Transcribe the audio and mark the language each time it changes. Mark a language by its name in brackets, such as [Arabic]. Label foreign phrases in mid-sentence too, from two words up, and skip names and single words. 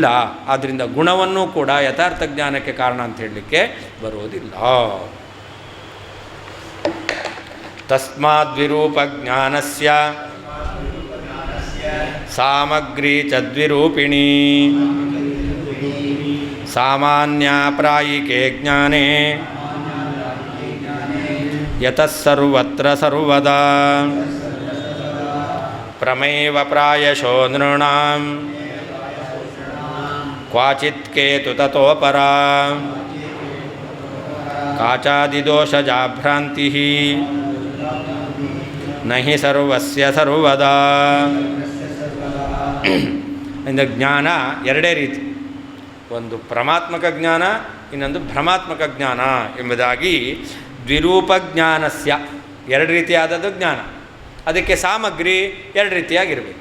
[Kannada] ಆದ್ದರಿಂದ ಗುಣವನ್ನು ಕೂಡ ಯಥಾರ್ಥ ಜ್ಞಾನಕ್ಕೆ ಕಾರಣ ಅಂತ ಹೇಳಲಿಕ್ಕೆ ಬರುವುದಿಲ್ಲ. [Sanskrit] ತಸ್ಮಾದ್ವಿರೂಪ ಜ್ಞಾನಸ್ಯ ಸಾಮಗ್ರಿ ಚದ್ವಿರೂಪಿಣಿ ಸಾಮಾನ್ಯ ಪ್ರಾಯಿಕೆ ಜ್ಞಾನೇ ಯತಃ ಸರ್ವತ್ರ ಸರ್ವದಾ ಪ್ರಮೇವ ಪ್ರಾಯಶೋ ನೃಣಾಂ ಕ್ವಾಚಿತ್ ಕೇತು ತತೋಪರ ಕಾಚಾದಿದೋಷಜಾ ಭ್ರಾಂತಿ ನಹಿ ಸರ್ವಸ್ಯ ಸರ್ವದಾ. [Kannada] ಇಂದ ಜ್ಞಾನ ಎರಡೇ ರೀತಿ, ಒಂದು ಪ್ರಮಾತ್ಮಕ ಜ್ಞಾನ, ಇನ್ನೊಂದು ಭ್ರಮಾತ್ಮಕ ಜ್ಞಾನ ಎಂಬುದಾಗಿ [Sanskrit] ದ್ವಿರೂಪ ಜ್ಞಾನಸ್ಯ [Kannada] ಎರಡು ರೀತಿಯಾದದ್ದು ಜ್ಞಾನ. ಅದಕ್ಕೆ ಸಾಮಗ್ರಿ ಎರಡು ರೀತಿಯಾಗಿರಬೇಕು.